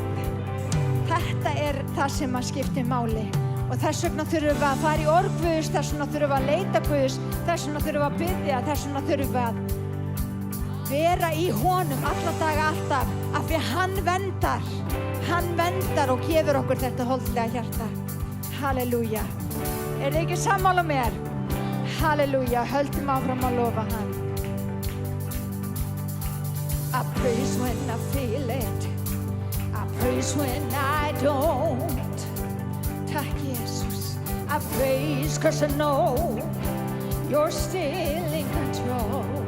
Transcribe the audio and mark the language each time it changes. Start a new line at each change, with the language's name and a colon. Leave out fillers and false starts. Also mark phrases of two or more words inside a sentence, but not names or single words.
Icelandic: Þetta er það sem að skiptir máli og þess vegna þurfum við að fara í orð Guðs, þess vegna þurfum við að leita Guðs, þess vegna þurfum við að biðja, þess vegna þurfum við að vera í honum alla daga alltaf af því að hann verndar og gefur okkur þetta holdlega hjarta. Halleluja. Er þið ekki sammála mér? Halleluja. Höldum áfram að lofa hann.
English: I praise when I feel it. I praise when I don't.
Icelandic: Takk Jesus.
English: I praise 'cause I know you're still in control.